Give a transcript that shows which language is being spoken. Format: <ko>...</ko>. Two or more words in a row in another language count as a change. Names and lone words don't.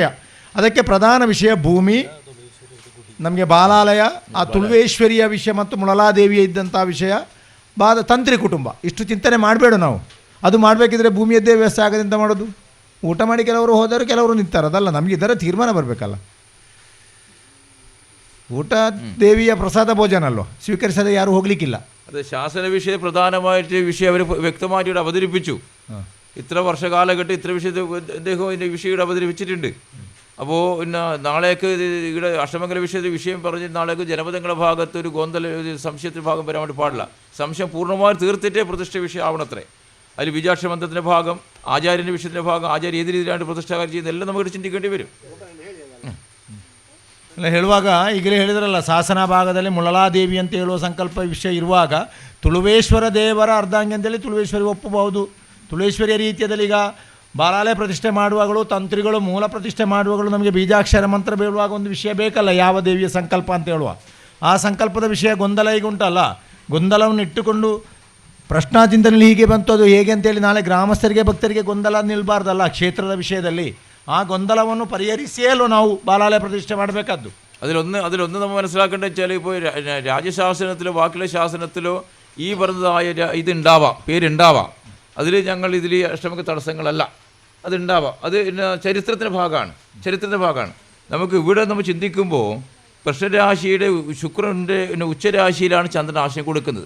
<kn>ಅದಕ್ಕೆ ಪ್ರಧಾನ ವಿಷಯ ಭೂಮಿ, ನಮಗೆ ಬಾಲಾಲಯ, ಆ ತುಳುವೇಶ್ವರಿಯ ವಿಷಯ ಮತ್ತು ಮುಳಲಾದೇವಿಯ ಇದ್ದಂಥ ವಿಷಯ, ತಂತ್ರಿ ಕುಟುಂಬ. ಇಷ್ಟು ಚಿಂತನೆ ಮಾಡಬೇಡ ನಾವು. ಅದು ಮಾಡಬೇಕಿದ್ರೆ ಭೂಮಿಯದ್ದೇ ವ್ಯವಸ್ಥೆ ಆಗದಿಂದ ಮಾಡೋದು. ಊಟ ಮಾಡಿ ಕೆಲವರು ಹೋದರು, ಕೆಲವರು ನಿಂತಾರೆ, ಅದಲ್ಲ. ನಮಗೆ ಇದರ ತೀರ್ಮಾನ ಬರಬೇಕಲ್ಲ. ಊಟ ದೇವಿಯ ಪ್ರಸಾದ ಭೋಜನ ಅಲ್ವ, ಸ್ವೀಕರಿಸದೆ ಯಾರು ಹೋಗ್ಲಿಕ್ಕಿಲ್ಲ.</kn> <ml>അത് ശാസന വിഷയം പ്രധാനമായിട്ട് വിഷയം അവർ വ്യക്തമായിട്ട് ഇവിടെ അവതരിപ്പിച്ചു. ഇത്ര വർഷകാലഘട്ടം ഇത്ര വിഷയത്തിൽ അദ്ദേഹം ഇതിൻ്റെ വിഷയം ഇവിടെ അവതരിപ്പിച്ചിട്ടുണ്ട്. അപ്പോൾ പിന്നെ നാളേക്ക് ഇവിടെ അഷ്ടമംഗല വിഷയത്തിൽ വിഷയം പറഞ്ഞ് നാളേക്ക് ജനപദങ്ങളുടെ ഭാഗത്ത് ഒരു ഗോന്തല ഒരു സംശയത്തിൻ്റെ ഭാഗം വരാൻ വേണ്ടി പാടില്ല. സംശയം പൂർണ്ണമായി തീർത്തിട്ടേ പ്രതിഷ്ഠ വിഷയം ആവണത്രേ. അതിൽ ബീജാക്ഷരബന്ധത്തിൻ്റെ ഭാഗം, ആചാര്യൻ്റെ വിഷയത്തിൻ്റെ ഭാഗം, ആചാര്യ ഏത് രീതിയിലാണ് പ്രതിഷ്ഠാകാരം ചെയ്യുന്നത് എല്ലാം നമുക്ക് ചിന്തിക്കേണ്ടി വരും.</ml> <kn>ಅಲ್ಲ ಹೇಳುವಾಗ ಈಗಲೇ ಹೇಳಿದ್ರಲ್ಲ, ಶಾಸನ ಭಾಗದಲ್ಲಿ ಮುಳಲಾದೇವಿ ಅಂತ ಹೇಳುವ ಸಂಕಲ್ಪ ವಿಷಯ ಇರುವಾಗ ತುಳುವೇಶ್ವರ ದೇವರ ಅರ್ಧಾಂಗಿ ಅಂತೇಳಿ ತುಳುವೇಶ್ವರಿ ಒಪ್ಪಬಹುದು. ತುಳುವೇಶ್ವರಿಯ ರೀತಿಯಲ್ಲಿ ಈಗ ಬಾಲಾಲಯ ಪ್ರತಿಷ್ಠೆ ಮಾಡುವಾಗಲೂ ತಂತ್ರಿಗಳು ಮೂಲ ಪ್ರತಿಷ್ಠೆ ಮಾಡುವಾಗಲೂ ನಮಗೆ ಬೀಜಾಕ್ಷರ ಮಂತ್ರ ಬೇಳುವಾಗ ಒಂದು ವಿಷಯ ಬೇಕಲ್ಲ, ಯಾವ ದೇವಿಯ ಸಂಕಲ್ಪ ಅಂತ ಹೇಳುವ. ಆ ಸಂಕಲ್ಪದ ವಿಷಯ ಗೊಂದಲ ಈಗ ಉಂಟಲ್ಲ, ಗೊಂದಲವನ್ನು ಇಟ್ಟುಕೊಂಡು ಪ್ರಶ್ನಾಚಿಂತನೆಯಲ್ಲಿ ಹೀಗೆ ಬಂತು ಅದು ಹೇಗೆ ಅಂತೇಳಿ ನಾಳೆ ಗ್ರಾಮಸ್ಥರಿಗೆ ಭಕ್ತರಿಗೆ ಗೊಂದಲ ನಿಲ್ಬಾರ್ದಲ್ಲ. ಕ್ಷೇತ್ರದ ವಿಷಯದಲ್ಲಿ ആ ಗೊಂದಲವನ್ನು ಪರಿಹರಿಸಿಯೇ ನಾವು ಬಾಲಾಲಯ ಪ್ರತಿಷ್ಠೆ ಮಾಡಬೇಕಾದ್ದು.</kn> <ml>അതിലൊന്ന് നമ്മൾ മനസ്സിലാക്കേണ്ടത് വെച്ചാൽ ഇപ്പോൾ രാജ്യശാസനത്തിലോ ബാക്കിയുള്ള ശാസനത്തിലോ ഈ പറഞ്ഞതായ ഇതുണ്ടാവാം, പേരുണ്ടാവാം. അതിൽ ഞങ്ങൾ ഇതിൽ അഷ്ടമക തടസ്സങ്ങളല്ല, അതുണ്ടാവാം. അത് ചരിത്രത്തിൻ്റെ ഭാഗമാണ്. നമുക്ക് ഇവിടെ നമ്മൾ ചിന്തിക്കുമ്പോൾ കൃഷ്ണരാശിയുടെ ശുക്രൻ്റെ ഉച്ചരാശിയിലാണ് ചന്ദ്രൻ ആശയം കൊടുക്കുന്നത്.</ml>